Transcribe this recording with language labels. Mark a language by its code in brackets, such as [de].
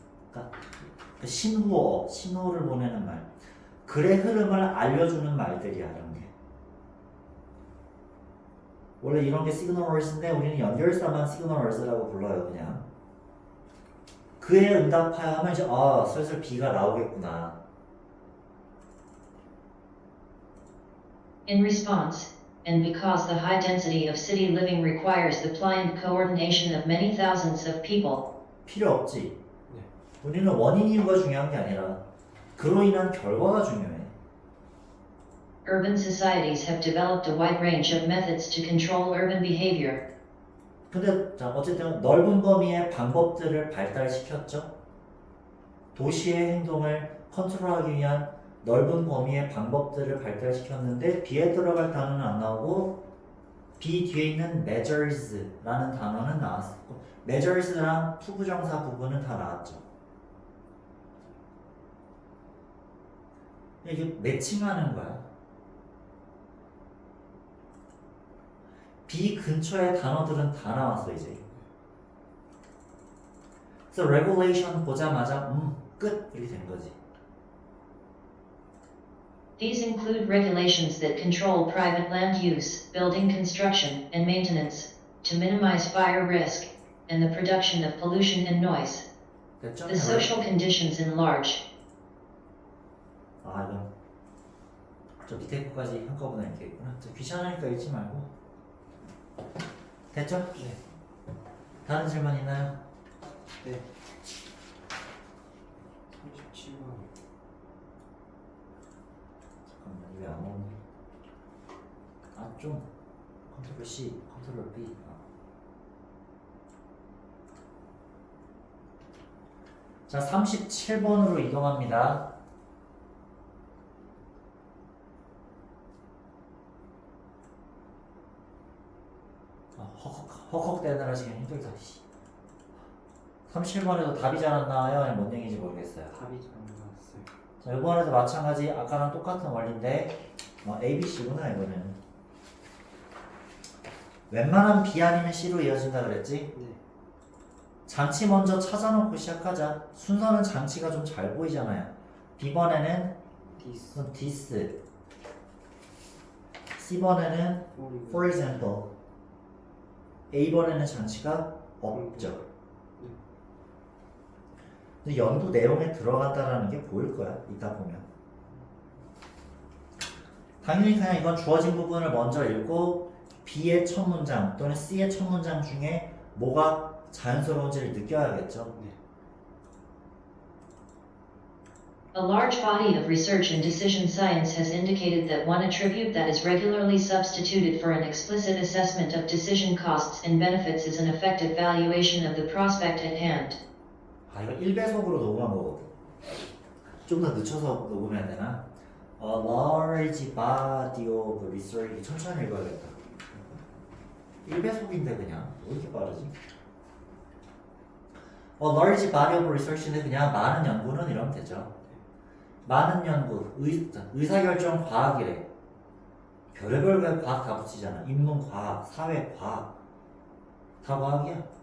[ko] 그러니까 신호를 보내는 말. 글의 흐름을 알려주는 말들이야. 이런 게. 원래 이런 게 시그널 월드인데 우리는 연결사만 시그널 월드라고 불러요. 그냥. 그에 응답하면 이제 슬슬 B가 나오겠구나. [en] In response, and because the high density of city living requires the pliant coordination of many thousands of people, [ko] 필요 없지. 우리는 원인 이유가 중요한 게 아니라 그로 인한 결과가 중요해. [en] urban societies have developed a wide range of methods to control urban behavior. [ko] 근데 자 어쨌든 넓은 범위의 방법들을 발달시켰죠. 도시의 행동을 컨트롤하기 위한 넓은 범위의 방법들을 발달시켰는데 B에 들어갈 단어는 안 나오고 B 뒤에 있는 measures라는 단어는 나왔고 measures랑 투부정사 부분은 다 나왔죠. 이게 매칭하는 거야. B 근처의 단어들은 다 나왔어 이제. 그래서 regulation 보자마자 끝 이렇게 된 거지. [en] These include regulations that control private land use, building construction, and maintenance, to minimize fire risk, and the production of pollution and noise. [ko] 됐죠? [en] The social conditions in large [ko] 이건 저 밑에 거까지 한꺼번에 이렇게 있구나. 저 귀찮으니까 읽지 말고. 됐죠? 네. 다른 질문 있나요? 네. 37번. 잠깐만 이게 안 오네. 좀 컨트롤 C, 컨트롤 B. 자, 37번으로 이동합니다. 헉헉대느라 지금 힘들다. 37번에도 답이 잘 안 나와요? 아니면 뭔 얘기인지 모르겠어요. 답이 잘 안 나왔어요. 자, 이번에도 마찬가지 아까랑 똑같은 원리인데 A, B, C구나 이거는. 웬만하면 B 아니면 C로 이어진다 그랬지? 네. 장치 먼저 찾아놓고 시작하자. 순서는 장치가 좀 잘 보이잖아요. B번에는 [en] 디스. [ko] this, C번에는 [en] for example, [ko] A번에는 장치가 없죠. 근데 연구 내용에 들어간다라는 게 보일 거야. 이따 보면. 당연히 그냥 이건 주어진 부분을 먼저 읽고 B의 첫 문장 또는 C의 첫 문장 중에 뭐가 자연스러운지를 느껴야겠죠. 네. [en] A large body of research in decision science has indicated that one attribute that is regularly substituted for an explicit assessment of decision costs and benefits is an effective valuation of the prospect at hand. [ko] 아, 이거 1배속으로 녹음한 거거든. 좀 더 늦춰서 녹음해야 되나? [en] A large body of research. [ko] 천천히 읽어야겠다. 1배속인데 그냥 왜 이렇게 빠르지? [en] A large body of research [ko] 인데 그냥 많은 연구는 이러면 되죠. 많은 연구, 의사결정 과학이래. 별의별 과학 다 붙이잖아. 인문과학, 사회과학 다 과학이야.